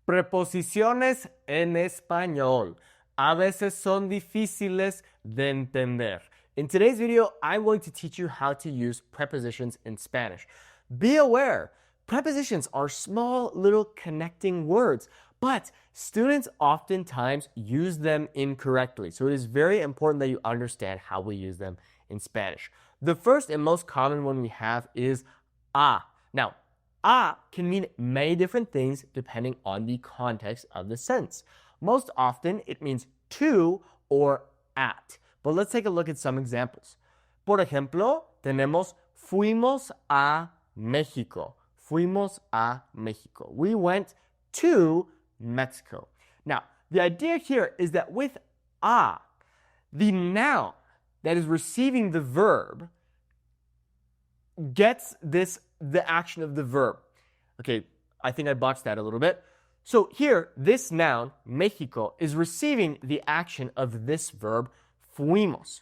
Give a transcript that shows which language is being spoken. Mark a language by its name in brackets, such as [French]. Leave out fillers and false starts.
[Spanish] Preposiciones en español. A veces son difíciles de entender. [English] In today's video, I'm going to teach you how to use prepositions in Spanish. Be aware, prepositions are small little connecting words, but students oftentimes use them incorrectly. So it is very important that you understand how we use them in Spanish. The first and most common one we have is a. Now, a can mean many different things depending on the context of the sentence. Most often, it means to or at. But let's take a look at some examples. [Spanish] Por ejemplo, tenemos fuimos a México. Fuimos a México. [English] We went to Mexico. The idea here is that with a, the noun that is receiving the verb gets the action of the verb. Okay, I think I botched that a little bit. So here, this noun, Mexico, is receiving the action of this verb, fuimos.